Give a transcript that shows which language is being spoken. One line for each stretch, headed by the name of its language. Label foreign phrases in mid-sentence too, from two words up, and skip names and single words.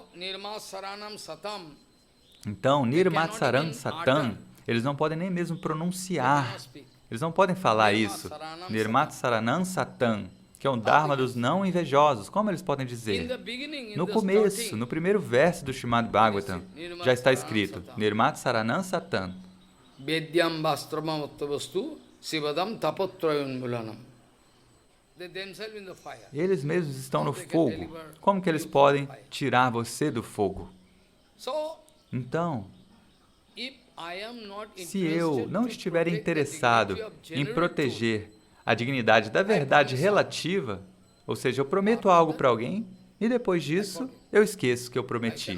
Portuguese: Então,
Sanskrit: Nirmatsaram Satam,
Portuguese: eles não podem nem mesmo pronunciar. Eles não podem falar isso.
Sanskrit: Nirmatsaranam Satam,
Portuguese: que é um dharma dos não invejosos. Como eles podem dizer? No começo, no primeiro verso do Srimad Bhagavatam, já está escrito,
Sanskrit: Nirmatsaranam Satam. Vedyam vastramam uttavastu sivadam tapotrayunmulanam.
Portuguese: Eles mesmos estão no fogo. Como que eles podem tirar você do fogo? Então, se eu não estiver interessado em proteger a dignidade da verdade relativa, ou seja, eu prometo algo para alguém e depois disso eu esqueço que eu prometi.